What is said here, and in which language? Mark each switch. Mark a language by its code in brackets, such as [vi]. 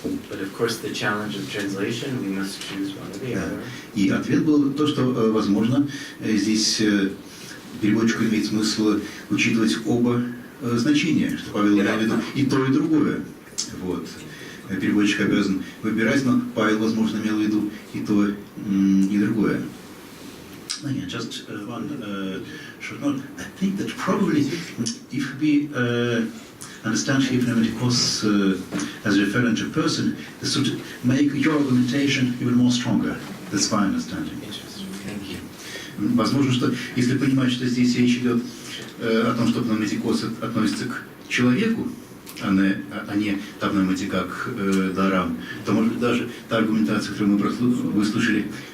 [en] But of course, the challenge of translation, we must choose one or the other. [ru] И ответ был то, что, возможно, здесь переводчику имеет смысл учитывать оба значения, что Павел имел в виду и то, и другое. Вот. Переводчик обязан выбирать, но Павел, возможно, имел в виду и то, и другое. [en] Just one short note. I think that probably if we understand here pneumatikos as referring to a person, this would make your argumentation even more stronger. That's my understanding. Thank you. [ru] Возможно, что если понимать, что здесь речь идет о том, что пневматикос относится к человеку, а не та пневматика к дарам, то, может быть, даже та аргументация, которую мы выслушали,